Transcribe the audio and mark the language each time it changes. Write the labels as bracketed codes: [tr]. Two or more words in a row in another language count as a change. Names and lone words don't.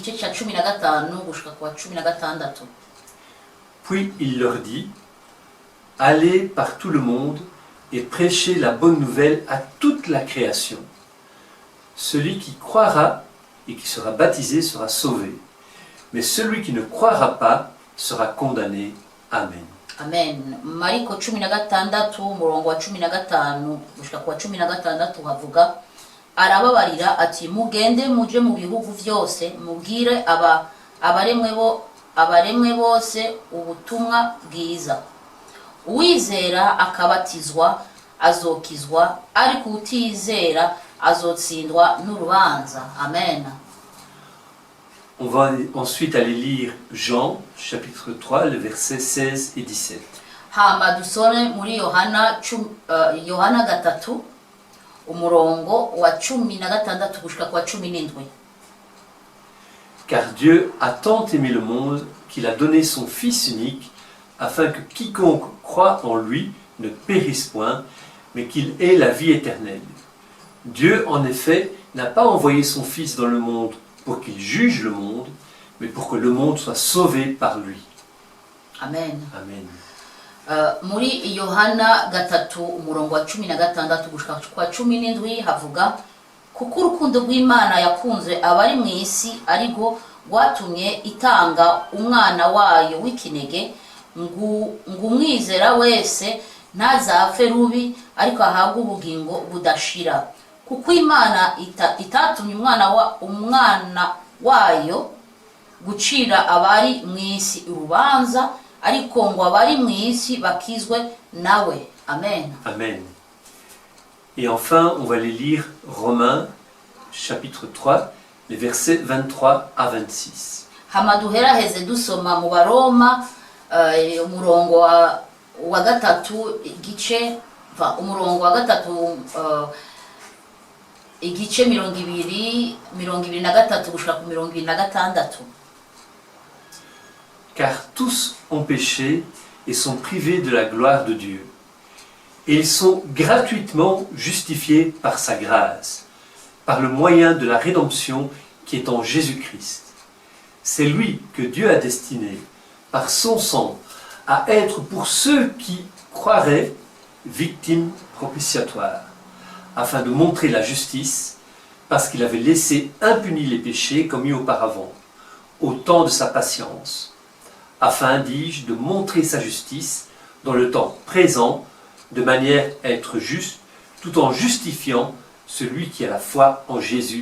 [fr] Puis il leur dit, « Allez par tout le monde et prêchez la bonne nouvelle à toute la création. Celui qui croira et qui sera baptisé sera sauvé, mais celui qui ne croira pas sera condamné. Amen. » Amen. [rn] Mariko 16 umurongo wa 15 gushika kwa 16 havuga, arababarira ati mugende muje mu bihugu vyose mubwire abaremwe bose ubutumwa bwiza. Uwizera akabatizwa azokizwa, ariko utizera azotsindwa n'urubanza. Amen. [fr] On va ensuite aller lire Jean, chapitre 3, les versets 16 et 17. [rn] Hama dusome muri Yohana 3 umurongo wa 16 gushika kwa 17. [fr] Car Dieu a tant aimé le monde qu'il a donné son Fils unique, afin que quiconque croit en lui ne périsse point, mais qu'il ait la vie éternelle. Dieu, en effet, n'a pas envoyé son Fils dans le monde pour qu'il juge le monde, mais pour que le monde soit sauvé par lui. Amen. Amen. [rn] Muri Yohana 3 umurongo wa 16 gushika kwa 17 havuga, kuko urukundo rw'Imana yakunze abari mu isi ariko rwatumye itanga umwana wayo w'ikinege ngo umwizera wese ntazapfe rubi ariko ahabwe ubugingo budashira. Kuko Imana itatumye umwana wayo gucira abari mu isi urubanza, ariko ngo abari mu isi bakizwe nawe. Amen. Amen. [fr] Et enfin, on va les lire Romains, chapitre 3, les versets 23 à 26. [rn] Hama duheraheze dusoma mu Baroma umurongo wa gatatu igice igice 23 gushika ku 26. [fr] Car tous ont péché et sont privés de la gloire de Dieu. Et ils sont gratuitement justifiés par sa grâce, par le moyen de la rédemption qui est en Jésus-Christ. C'est lui que Dieu a destiné, par son sang, à être pour ceux qui croiraient victime propitiatoire, afin de montrer la justice, parce qu'il avait laissé impunis les péchés commis auparavant, au temps de sa patience, afin, dis-je, de montrer sa justice dans le temps présent, de manière à être juste, tout en justifiant celui qui a la foi en Jésus.